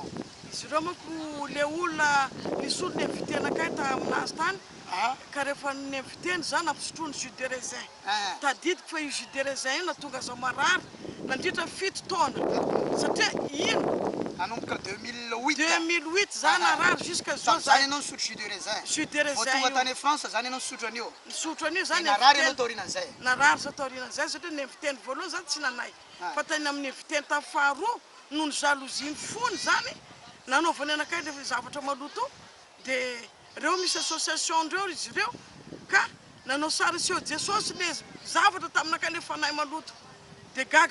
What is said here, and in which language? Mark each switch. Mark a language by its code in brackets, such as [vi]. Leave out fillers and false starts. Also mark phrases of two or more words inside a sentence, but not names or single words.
[mg] izy ireo manko le olona nisy olo ninvité anakay taminazy tany ka rehefa ninviteny za nampisotroany [fr] jus de raisin [mg] tadidiko fa io [fr] jus de raisin [mg] io natonga zaho marary nandritra 7 taona satria ino nanomboka 2008 za narary jusqu'à zao zany ianao nisotro [fr] jus de raisin jus de raisin [mg] tonga tany France zany ianao nisotro an'io nisotro an'io zany narary ianao taorinan'izay narary za taorinan'izay satria ninviteny voalohany zany tsy nanay fa tany amin'ny inviteny tamin'ny faharoa noho ny jalousine fony zany nanaovany anakay le zavatra maloto dia reo misy association reo izy ireo ka nanao sary seo Jesosy le zavatra taminakay le fanahy maloto dia gaga